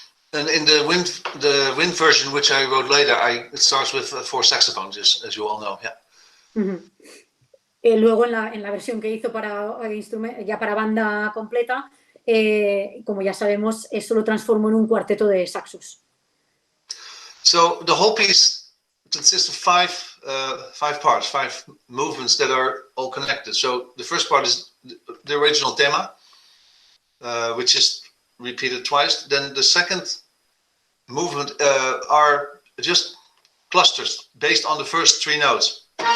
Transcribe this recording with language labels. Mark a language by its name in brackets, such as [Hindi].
[English] And in the wind version, which I wrote later, it starts with 4 saxophones, as you all know. Yeah. [Spanish] Luego en la versión que hizo ya para banda completa, como ya sabemos, eso lo transformó en un cuarteto de saxos. [English] So the whole piece consists of 5 parts, 5 movements that are all connected. So the first part is the original thema, which is repeated twice. Then the second movement are just clusters based on the first 3 notes.